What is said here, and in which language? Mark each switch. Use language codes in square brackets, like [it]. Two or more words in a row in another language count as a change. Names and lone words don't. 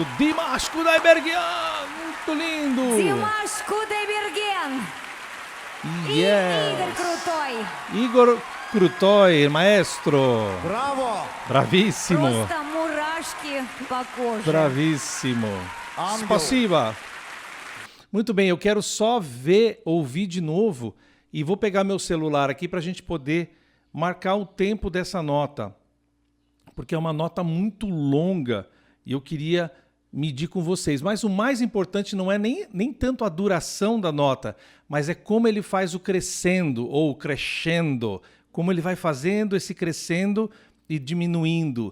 [pt] Dimash Kudaibergen! Muito lindo! Dimash Kudaibergen! Yes! Igor Krutoy! Igor Krutoy, maestro! Bravo! Bravíssimo! [ru] Просто мурашки по коже. Bravíssimo! Ангел. Спасибо! [pt] Muito bem, eu quero só ouvir de novo e vou pegar meu celular aqui para a gente poder marcar o tempo dessa nota, porque é uma nota muito longa e eu queria medir com vocês. Mas o mais importante não é nem tanto a duração da nota, mas é como ele faz o crescendo ou crescendo, como ele vai fazendo esse crescendo e diminuindo.